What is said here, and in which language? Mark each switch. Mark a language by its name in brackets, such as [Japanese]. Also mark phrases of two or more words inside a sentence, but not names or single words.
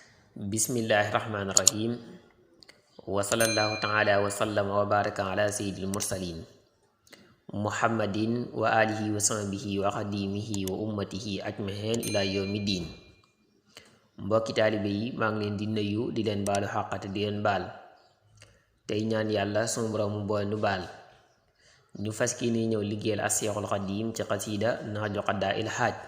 [Arabic] بسم الله الرحمن الرحيم. وصلى الله تعالى وسلم وبارك على سيد المرسلين محمد وآله وصحبه وخادمه وأمته أجمعين إلى يوم الدين. [Wolof] Mbokki taalibe yi maa ngi leen di nuyu di leen baalu xàqate di leen baal tey ñaan yàlla sunu borom mu boole nu baal. ñu fas ni ñëw liggéeyal as-Seexul Xadiim ci xasiida Nahju Qadaa'il Haaj.